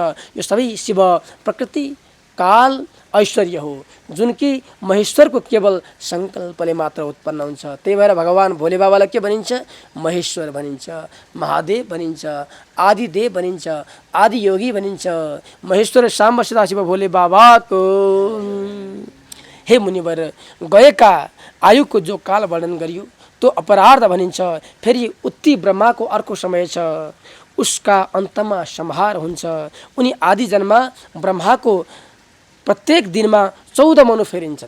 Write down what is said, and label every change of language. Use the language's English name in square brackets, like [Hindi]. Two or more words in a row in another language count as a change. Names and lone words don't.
[Nepali] यो सबै शिव प्रकृति काल ऐश्वर्य हो, जुन कि महेश्वरको केवल सङ्कल्पले मात्र उत्पन्न हुन्छ। त्यही भएर भगवान भोले बाबालाई के भनिन्छ? महेश्वर भनिन्छ, महादेव भनिन्छ, आदिदेव भनिन्छ, आदियोगी भनिन्छ। महेश्वर साम्ब सदाशिव भोले बाबाको। हे मुनिवर, गएका आयुको जो काल वर्णन गरियो त्यो अपरार्ध भनिन्छ। फेरि उत्ति ब्रह्माको अर्को समय छ, उसका अन्तमा संहार हुन्छ। उनी आदि जन्ममा ब्रह्माको प्रत्येक दिनमा 14 मनु फेरिन्छन्।